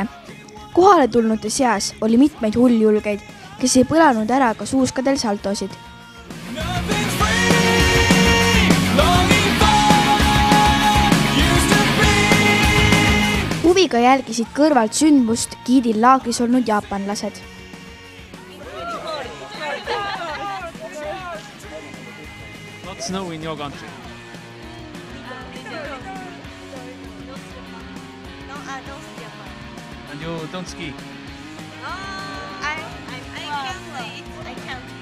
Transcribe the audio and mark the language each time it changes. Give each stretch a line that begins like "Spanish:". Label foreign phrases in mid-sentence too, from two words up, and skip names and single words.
Estonian: Kohale tulnute seas oli mitmeid hulljulgeid, kes ei põlanud ära ka suuskadel saltosid. Huviga jälgisid kõrvalt sündmust Giidil laagris olnud jaapanlased.
English: Not snow in your country. No, I don't ski Japan. And you don't ski? No, I can't play it. I can't.